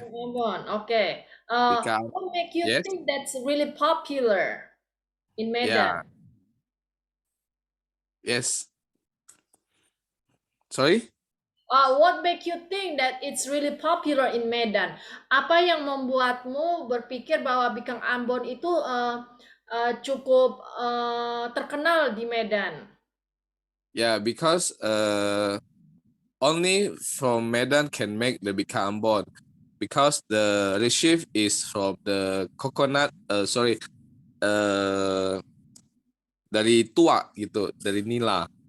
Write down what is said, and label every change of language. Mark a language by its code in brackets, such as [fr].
[en] Okay. Bika. What make you Yes. think that's really popular in Medan? Yeah. Yes. Sorry. What make you think that it's really popular in Medan? [id] Apa yang membuatmu berpikir bahwa Bikang Ambon itu cukup terkenal di Medan? [en] Yeah, because only from Medan can make the Bika Ambon, because the recipe is from the coconut. [id] Dari tuak gitu, dari nila.